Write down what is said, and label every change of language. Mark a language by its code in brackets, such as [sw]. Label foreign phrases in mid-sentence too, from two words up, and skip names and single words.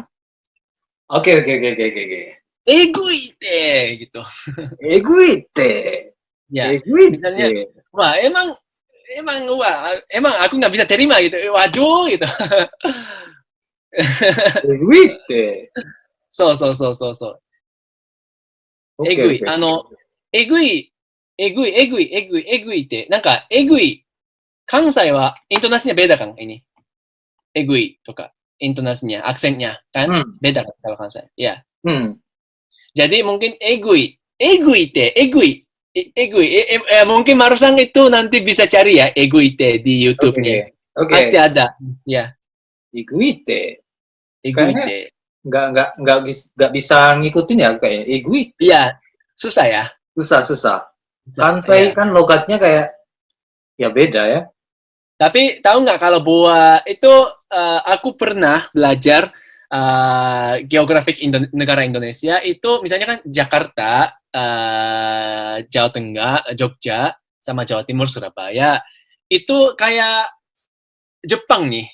[id] Oke. Eguite gitu. Eguite. Ya. Misalnya, wah emang aku nggak bisa terima gitu. Waduh gitu. Eguite. [ja] そう。えぐい。えぐいって、なんか、えぐい。 [id] 関西は、intonasinya beda kan ini. [ja] えぐいとか、 [id] intonasinya, aksennya, kan? Beda kan kalau Kansai. Ya. Jadi mungkin [ja] えぐいって、 [id] mungkin Marusang itu nanti bisa cari ya, [ja] えぐいって [id] di YouTube-nya. Pasti ada. Ya. Eguite. Eguite. Nggak bisa ngikutin ya kayak eguite. Iya, susah ya. Susah. Kansai kan logatnya kayak ya beda ya. Tapi tahu nggak kalau buat itu aku pernah belajar geografik negara Indonesia itu misalnya kan Jakarta, Jawa Tengah, Jogja, sama Jawa Timur, Surabaya itu kayak Jepang nih.